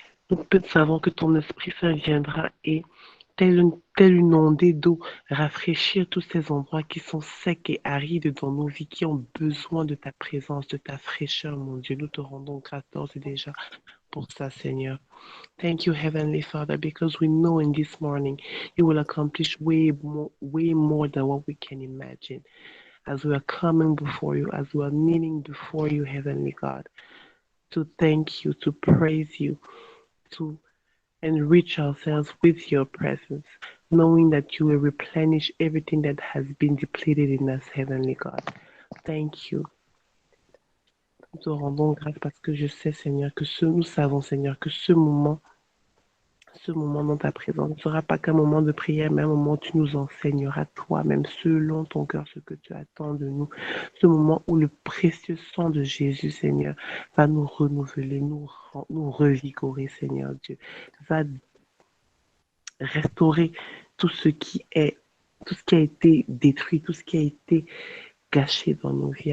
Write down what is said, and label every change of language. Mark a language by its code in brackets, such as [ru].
[fr] Nous savons que ton Esprit Saint viendra et telle une ondée d'eau, rafraîchir tous ces endroits qui sont secs et arides dans nos vies, qui ont besoin de ta présence, de ta fraîcheur, mon Dieu. Nous te rendons grâce d'ores et déjà pour ça, Seigneur. [en] Thank you, Heavenly Father, because we know in this morning you will accomplish way more than what we can imagine. As we are coming before you, as we are kneeling before you, Heavenly God, to thank you, to praise you, to enrich ourselves with your presence, knowing that you will replenish everything that has been depleted in us, Heavenly God. Thank you. [fr] Nous te rendons grâce parce que je sais, Seigneur, nous savons, Seigneur, que ce moment dans ta présence ne sera pas qu'un moment de prière, mais un moment où tu nous enseigneras toi-même, selon ton cœur, ce que tu attends de nous. Ce moment où le précieux sang de Jésus, Seigneur, va nous renouveler, nous revigorer, Seigneur Dieu, va restaurer tout ce qui a été détruit, tout ce qui a été gâché dans nos vies.